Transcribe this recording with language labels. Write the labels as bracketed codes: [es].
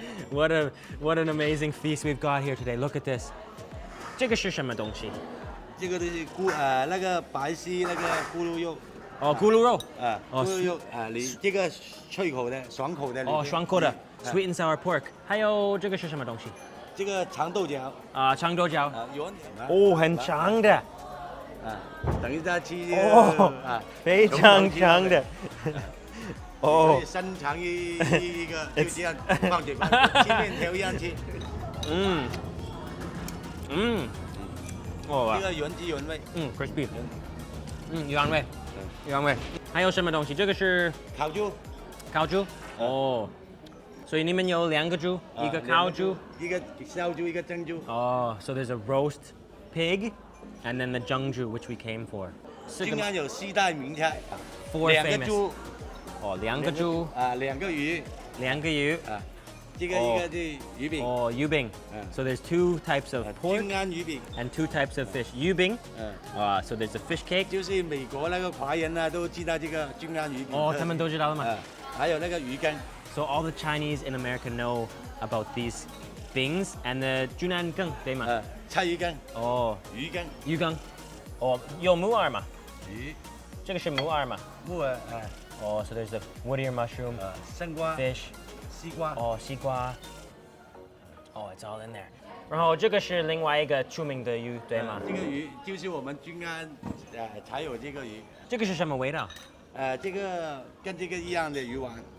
[en] what an amazing feast we've got here today. Look at this. [zh] 这个是什么东西？这个是那个白丝那个咕噜肉。哦，咕噜肉。咕噜肉你这个脆口的、爽口的。哦，爽口的 ， [en] sweet and sour pork。 [zh] 还有这个是什么东西？这个长豆角。长豆角。圆。哦，很长的。等一下吃。非常长的。哦，伸长一个，就这样放嘴巴，吃面条一样吃。这个原汁原味。 [en] crispy。 [zh] 原味。原味。还有什么东西？这个是烤猪。烤猪。哦。所以你们有2个猪，一个烤猪，一个烧猪，一个蒸猪。 [en] 哦 so there's a roast pig, and then the 蒸猪 which we came for. [zh] 均安有4大名菜。 2 个猪。 2个猪。 2个鱼。 2个鱼。这个一个是鱼饼。 [en] 鱼饼。So there's 2 types of pork. [zh] 均安鱼饼。 [en] And 2 types of fish. 鱼饼。So there's a fish cake. [zh] 就是美国那个华人都知道这个均安鱼饼。他们都知道了吗？还有那个鱼羹。 [en] So all the Chinese in America know about these things and the 均安羹， [zh] 对吗？菜鱼羹。鱼羹。鱼羹。有木耳吗？鱼。这个是木耳吗？木耳。 [en] so there's the wood ear mushroom. [zh] 生瓜。 [en] Fish. [zh] 西瓜。 [en] 西瓜。it's all in there. [zh] 然后这个是另外一个出名的鱼，对吗？这个鱼就是我们均安才有这个鱼。这个是什么味道？这个跟这个一样的鱼丸。